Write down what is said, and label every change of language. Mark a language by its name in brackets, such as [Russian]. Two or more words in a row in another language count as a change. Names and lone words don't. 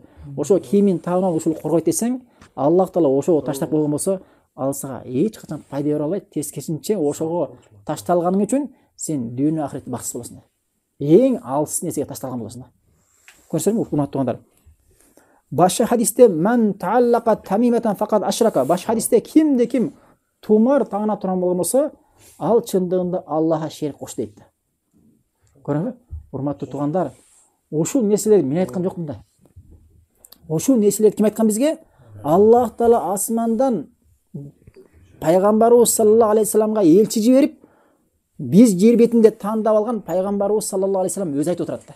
[Kyrgyz] Ошо кийимин тагынып ушул коргойт десең, Аллах Таала ошого таштап койгон болсо, ал сага эч качан пайда бере албайт. Тескерисинче ошого ташталганың үчүн сен дүйнө ахиретте бакытсыз болосуң. Эң алсыз нерсеге ташталган болосуң. Көрсөңүзбү, урматтуугандар? Башка хадисте [Arabic] "من تعلق تميمة فقد أشرك". [Kyrgyz] Башка хадисте кимде ким тумар тагына турган болмосо, ал чындыгында Аллахка шерик кошду дейт. Көрөңүзбү? Урматтуу туугандар, ушул нерселерди мен айткан жокмун да. Ушул нерселерди ким айткан бизге? Аллах Таала асмандан пайгамбарыбыз [Arabic] صلى الله عليه وسلم [Kyrgyz] элчи жиберип, биз жер бетинде тандап алган пайгамбарыбыз [Arabic] صلى الله عليه وسلم [Kyrgyz] өзү айтып отурат да.